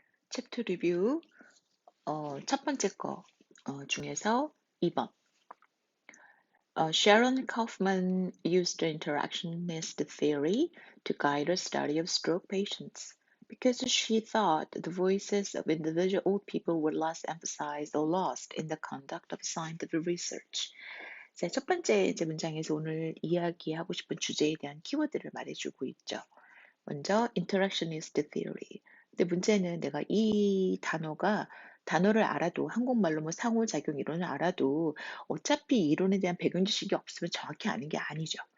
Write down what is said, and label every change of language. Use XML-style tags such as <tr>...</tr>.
<ko>챕터 리뷰 첫 번째 거 중에서 2번.</ko> <en>Sharon Kaufman used the interactionist theory to guide her study of stroke patients because she thought the voices of individual old people were less emphasized or lost in the conduct of scientific research.</en> <ko>자, 첫 번째 이제 문장에서 오늘 이야기하고 싶은 주제에 대한 키워드를 말해주고 있죠. 먼저</ko> <en>interactionist theory.</en> <ko>근데 문제는 내가 이 단어를 알아도 한국말로 뭐 상호작용 이론을 알아도 어차피 이 이론에 대한 배경 지식이 없으면 정확히 아는 게 아니죠.</ko>